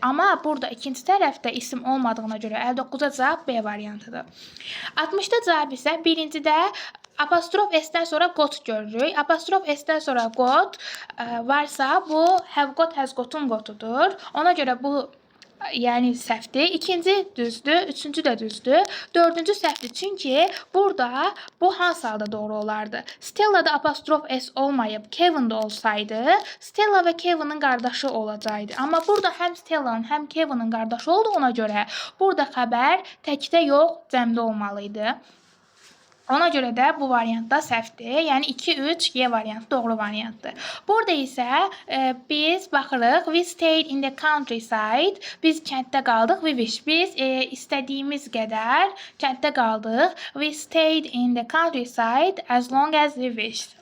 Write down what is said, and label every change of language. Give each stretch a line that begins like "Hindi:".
Azerbaijani: Amma burada ikinci tərəfdə isim olmadığına görə 59-a cavab B variantıdır. 60-da cavab isə birincidə apostrof S-dən sonra got görürük. Apostrof S-dən sonra got varsa bu have got, has got-un gotudur. Ona görə bu yəni səhvdir. İkinci düzdür, üçüncü də düzdür. Dördüncü səhvdir. Çünki burada bu hansı halda doğru olardı? Stella'da apostrof S olmayıb, Kevin'da olsaydı, Stella və Kevin'in qardaşı olacaqdı. Amma burada həm Stella'nın, həm Kevin'in qardaşı olduğuna görə burada xəbər təkdə yox, cəmdə olmalıydı. Ona görə də bu variantda səhvdir. Yəni 2-3 Y variantı doğru variantdır. Burada isə biz baxırıq.
English: We stayed in the countryside.
Azerbaijani: Biz kənddə qaldıq.
English: We wish.
Azerbaijani: Biz istədiyimiz qədər kənddə qaldıq.
English: We stayed in the countryside as long as we wished.